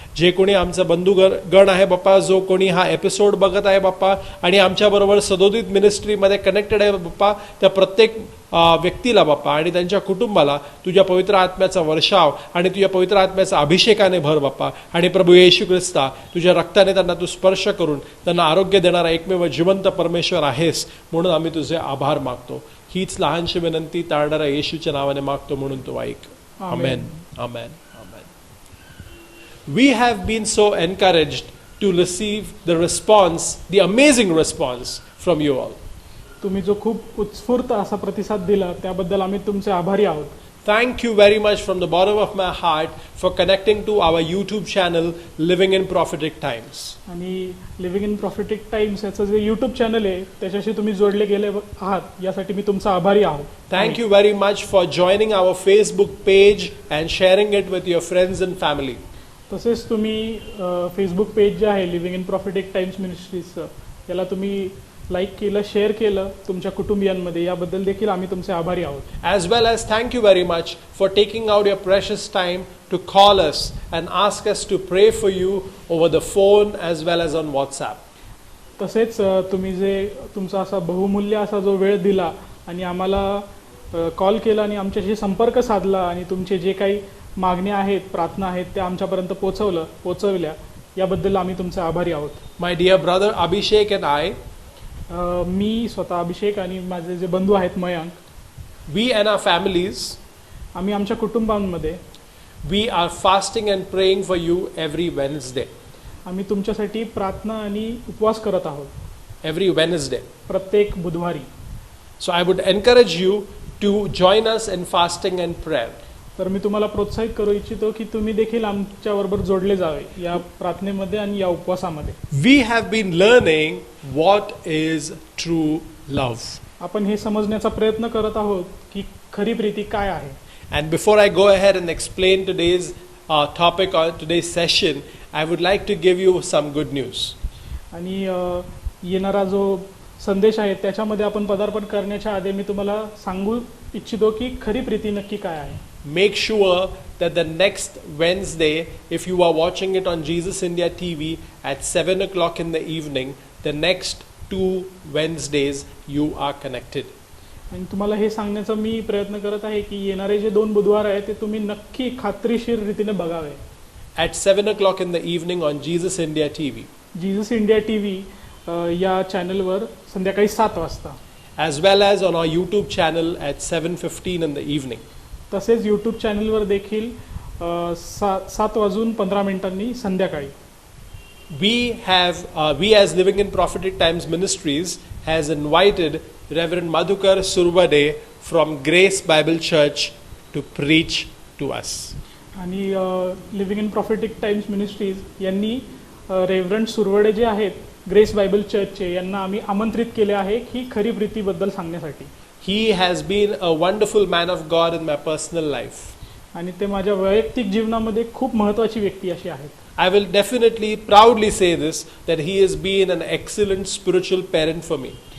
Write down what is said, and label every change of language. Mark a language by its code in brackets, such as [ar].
[mr] जे कोणी आमचा बंधुगण आहे बाप्पा, जो कोणी हा एपिसोड बघत आहे बाप्पा आणि आमच्याबरोबर सदोदित मिनिस्ट्रीमध्ये कनेक्टेड आहे बाप्पा, त्या प्रत्येक व्यक्तीला बाप्पा आणि त्यांच्या कुटुंबाला तुझ्या पवित्र आत्म्याचा वर्षाव आणि तुझ्या पवित्र आत्म्याचा अभिषेकाने भर बाप्पा. आणि प्रभू येशू ख्रिस्ता, तुझ्या रक्ताने त्यांना तू स्पर्श करून त्यांना आरोग्य देणारा एकमेव जिवंत परमेश्वर आहेस, म्हणून आम्ही तुझे आभार मागतो. हीच लहानशी विनंती तारणाऱ्या येशूच्या नावाने मागतो, म्हणून तू ऐक. आमेन, आमेन, आमेन. [en] We have been so encouraged to receive the response, the amazing response from you all. [mr] तुम्ही जो खूप उत्स्फूर्त असा प्रतिसाद दिला त्याबद्दल आम्ही तुमचे आभारी आहोत. [en] Thank you very much from the bottom of my heart for connecting to our YouTube channel Living in Prophetic Times. [mr] आणि लिव्हिंग इन प्रॉफिटिक टाइम्स याचं जे YouTube चॅनल आहे त्याच्याशी तुम्ही जोडले गेले आहात, यासाठी मी तुमचा आभारी आहोत. [en] Thank you very much for joining our Facebook page and sharing it with your friends and family. [mr] तसेच तुम्ही फेसबुक पेज जे आहे लिव्हिंग इन प्रॉफिटिक टाइम्स मिनिस्ट्रीजचं, याला तुम्ही लाईक केलं, शेअर केलं तुमच्या कुटुंबियांमध्ये, याबद्दल देखील आम्ही तुमचे आभारी आहोत. [en] As well as thank you very much for taking out your precious time to call us and ask us to pray for you over the phone as well as on WhatsApp. [mr] तसेच तुम्ही जे तुमचा असा बहुमूल्य असा जो वेळ दिला आणि आम्हाला कॉल केला आणि आमच्याशी संपर्क साधला आणि तुमचे जे काही मागण्या आहेत, प्रार्थना आहेत, त्या आमच्यापर्यंत पोचवल्या, याबद्दल आम्ही तुमचे आभारी आहोत. [en] My dear brother Abhishek and I, [mr] मी स्वतः अभिषेक आणि माझे जे बंधू आहेत Mayank, [en] we and our families, [mr] आम्ही आमच्या कुटुंबांमध्ये [en] we are fasting and praying for you every Wednesday. [mr] आम्ही तुमच्यासाठी प्रार्थना आणि उपवास करत आहोत. [en] Every Wednesday. [mr] प्रत्येक बुधवारी. [en] So I would encourage you to join us in fasting and prayer. [mr] तर मी तुम्हाला प्रोत्साहित करू इच्छितो की तुम्ही देखील आमच्याबरोबर जोडले जावे या प्रार्थनेमध्ये आणि या उपवासामध्ये. [en] We have been learning what is true love. [mr] आपण हे समजण्याचा प्रयत्न करत आहोत की खरी प्रीती काय आहे. [en] And before I go ahead and explain today's topic or today's session, I would like to give you some good news. [mr] आणि येणारा जो संदेश आहे त्याच्यामध्ये आपण पदार्पण करण्याच्या आधी मी तुम्हाला सांगू इच्छितो की खरी प्रीती नक्की काय आहे. [en] Make sure that the next Wednesday, if you are watching it on Jesus India TV at 7 o'clock in the evening, the next 2 Wednesdays you are connected. [mr] आणि तुम्हाला हे सांगण्याचा मी प्रयत्न करत आहे की येणारे जे 2 बुधवार आहेत ते तुम्ही नक्की खात्रीशीर रीतीने बघावे. [en] At 7 o'clock in the evening on Jesus India TV. [mr] Jesus India TV या चॅनलवर संध्याकाळी 7 वाजता, [en] as well as on our YouTube channel at 7:15 in the evening. [mr] तसेच यूट्यूब चॅनलवर देखील 7:15 संध्याकाळी. [en] We as Living in Prophetic Times Ministries has invited Reverend Madhukar Survade from Grace Bible Church to preach to us. [mr] आणि living in prophetic times ministries यांनी reverend Suravade जे आहेत grace Bible चर्चचे यांना आम्ही आमंत्रित केले आहे की खरी प्रीतीबद्दल सांगण्यासाठी. [en] He has been a wonderful man of God in my personal life. [mr] आणि ते माझ्या वैयक्तिक जीवनामध्ये खूप महत्त्वाची व्यक्ती अशी आहेत. [en] I will definitely proudly say this, that he has been an excellent spiritual parent for me.